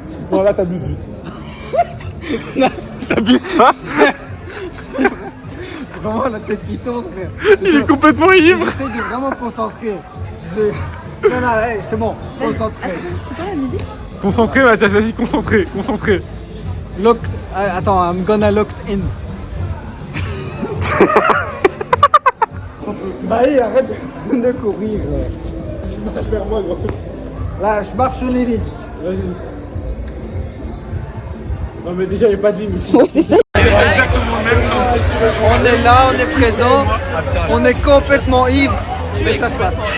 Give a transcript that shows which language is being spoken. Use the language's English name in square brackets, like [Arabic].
[French] Non, là, t'abuses juste. T'abuses pas. Vraiment la tête qui tourne, frère. Il est complètement ivre. J'essaie de vraiment me concentrer. Non, non, hey, c'est bon, concentré. C'est pas la musique? Concentré, Mathias, vas-y, concentré. [English] Look, [French] attends, [English] I'm gonna look in. [French] Bah, hey, arrête de courir. Marche vers moi, gros. Là, je marche sur les lignes. Vas-y. Non, mais déjà, il n'y a pas de ligne ici. Ouais, c'est ça. Exactement le même sens. On est là, on est présent, on est complètement ivre, mais ça se passe.